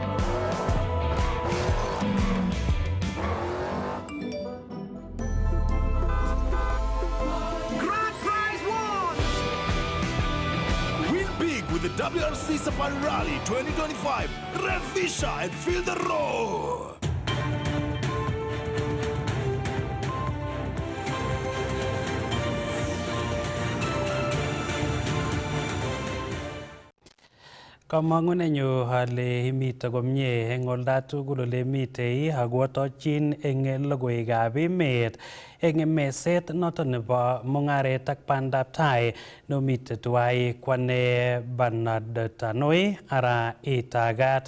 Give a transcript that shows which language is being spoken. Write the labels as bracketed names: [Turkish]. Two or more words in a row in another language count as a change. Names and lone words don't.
[English] Grand prize won! Win big with the WRC Safari Rally 2025. Revisha and feel the roar. [Kalenjin] Kamangunenyu ale imite komye eng olda tugul ole mitei akotochin eng logoiwekab emet eng meset noto nebo mungaret ak pandaptai nomite tuwai kwane Pandaptai ara itagat.